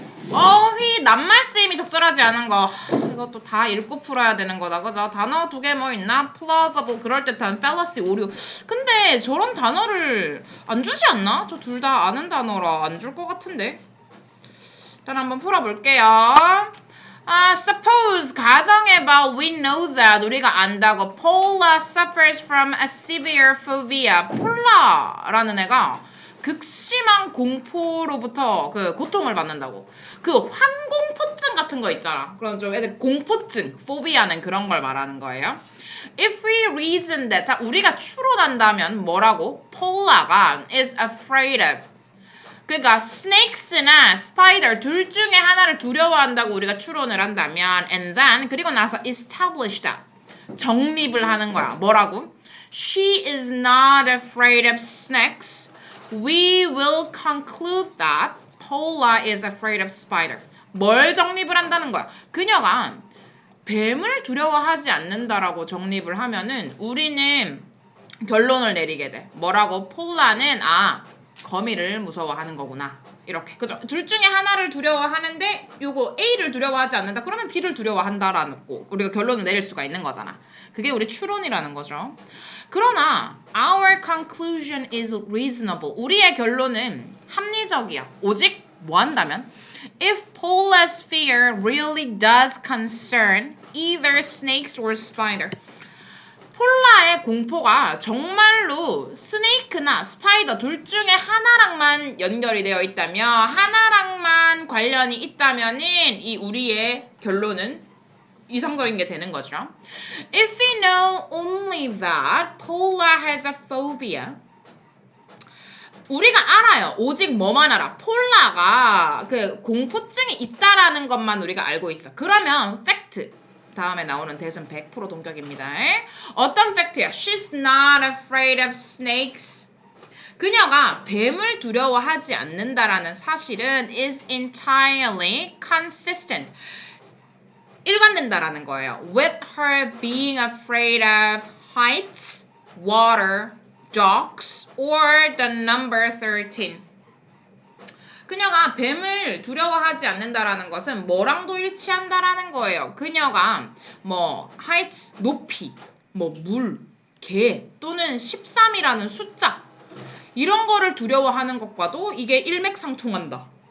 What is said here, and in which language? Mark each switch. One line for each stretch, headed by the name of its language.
Korean: 낱말 쓰임이 적절하지 않은 거. 이것도 다 읽고 풀어야 되는 거다. 그죠? 단어 2개 뭐 있나? plausible, 그럴듯한, fallacy, 오류. 근데 저런 단어를 안 주지 않나? 저 둘 다 아는 단어라 안 줄 것 같은데. 일단 한번 풀어볼게요. Suppose, 가정해봐.
English: We know that,
Korean: 우리가 안다고.
English: Paula suffers from a severe phobia.
Korean: 폴라라는 애가 극심한 공포로부터 그 고통을 받는다고. 그 환공포증 같은 거 있잖아. 그런 좀 애들 공포증, phobia는 그런 걸 말하는 거예요.
English: If we reason that,
Korean: 자, 우리가 추론한다면 뭐라고?
English: Paula가 is afraid of.
Korean: 그러니까 snakes나 spider 둘 중에 하나를 두려워한다고 우리가 추론을 한다면
English: and then
Korean: 그리고 나서
English: establish that
Korean: 정립을 하는 거야. 뭐라고?
English: She is not afraid of snakes. We will conclude that Paula is afraid of spider.
Korean: 뭘 정립을 한다는 거야? 그녀가 뱀을 두려워하지 않는다라고 정립을 하면은 우리는 결론을 내리게 돼. 뭐라고? 폴라는 거미를 무서워하는 거구나. 이렇게. 그죠? 둘 중에 하나를 두려워하는데 요거 A를 두려워하지 않는다. 그러면 B를 두려워한다라는 거. 우리가 결론을 내릴 수가 있는 거잖아. 그게 우리 추론이라는 거죠. 그러나
English: our conclusion is reasonable.
Korean: 우리의 결론은 합리적이야. 오직 뭐 한다면
English: if Paula's fear really does concern either snakes or spider.
Korean: 폴라의 공포가 정말로 스네이크나 스파이더 둘 중에 하나랑만 연결이 되어 있다면, 하나랑만 관련이 있다면은 이 우리의 결론은 이성적인 게 되는 거죠.
English: If we know only that Paula has a phobia,
Korean: 우리가 알아요. 오직 뭐만 알아? 폴라가 그 공포증이 있다라는 것만 우리가 알고 있어. 그러면 팩트 다음에 나오는 대신 100% 동격입니다. 어떤 팩트야?
English: She's not afraid of snakes.
Korean: 그녀가 뱀을 두려워하지 않는다라는 사실은
English: is entirely consistent.
Korean: 일관된다라는 거예요.
English: With her being afraid of heights, water, dogs, or the number 13.
Korean: 그녀가 뱀을 두려워하지 않는다라는 것은 뭐랑도 일치한다라는 거예요. 그녀가 heights, 높이, 물, 개 또는 13이라는 숫자 이런 거를 두려워하는 것과도 이게 일맥상통한다.